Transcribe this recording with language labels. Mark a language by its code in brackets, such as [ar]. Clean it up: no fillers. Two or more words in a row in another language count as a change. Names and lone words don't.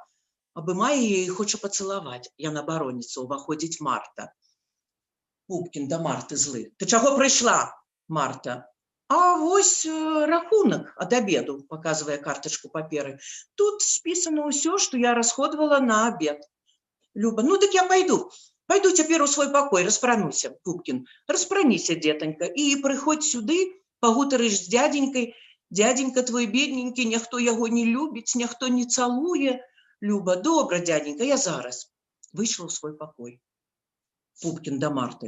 [be] Абымае яе і хоча пацалаваць. Яна бароніцца, уваходзіць Марта. Пупкин да Марты злы. Ты чаго прыйшла, Марта? А вось рахунак ад обеду, [ru] показывая карточку [be] паперы. Тут списано ўсё, што я расходавала на обед. Люба, ну так я пойду цяпер у свой пакой, распрануся. Пупкин, распраніся, детонька, і прыходзь сюды, пагутарыш з дяденькай. Дяденька твой бедненькі, няхто яго не любіць, няхто не цалуе. Люба, добра, дяденька, я зараз. Выйшла ў свой пакой. Пупкин да Марты.